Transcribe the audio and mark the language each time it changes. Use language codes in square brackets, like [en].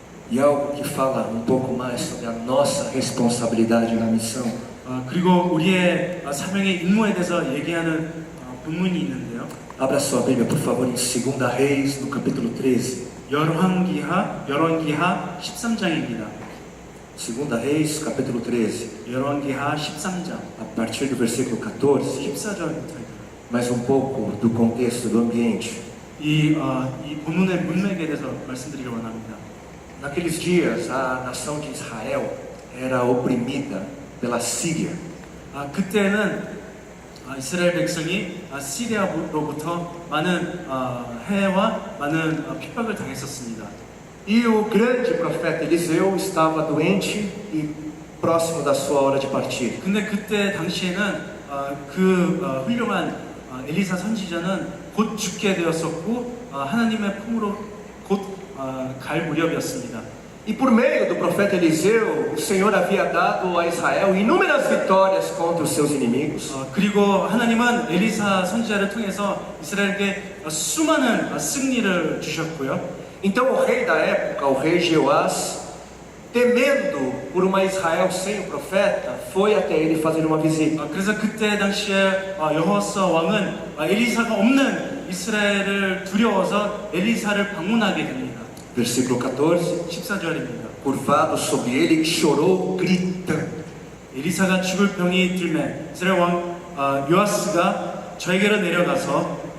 [pt] E algo que fala um pouco mais sobre a nossa responsabilidade na missão [ko] 그리고 우리의 사명의 임무에 대해서 얘기하는 본문이 있는데요. [pt] Abra sua Bíblia, por favor, em 2 Reis, no capítulo 13. [ko] 열왕기하 13장입니다. [pt] 2 Reis, capítulo 13. [ko] 열왕기하 13장 [pt] A partir do versículo 14. [ko] 14절부터 [pt] Mais um pouco do contexto, do ambiente. [ko] 이 본문의 문맥에 대해서 말씀드리기 원합니다. [pt] Naqueles dias, a nação de Israel era oprimida pela Síria. [ko] 그때는 이스라엘 백성이 시리아로부터 많은 해와 많은 핍박을 당했었습니다. [pt] E o grande profeta Eliseu estava doente e próximo da sua hora de partir. [ko] 근데 그때 당시에는 그 훌륭한 엘리사 선지자는 곧 죽게 되었었고 하나님의 품으로 곧 갈 무렵이었습니다. [pt] E por meio do profeta Eliseu, o Senhor havia dado a Israel inúmeras vitórias contra os seus inimigos. [ko] 그리고 하나님은 엘리사 선지자를 통해서 이스라엘에게 수많은 승리를 주셨고요. [pt] Então o rei da época, o rei Jeoás, temendo por uma Israel sem o profeta, foi até ele fazer uma visita. [ko] 그래서 그때 당시에 여호와스 왕은 엘리사가 없는 이스라엘을 두려워서 엘리사를 방문하게 됩니다. [pt] Versículo 14. [ko] 14절입니다. [pt] Curvado sobre ele, chorou, gritando. [ko] 엘리사가 죽을 병이 들매 이스라엘 왕 요아스가 저에게로 내려가서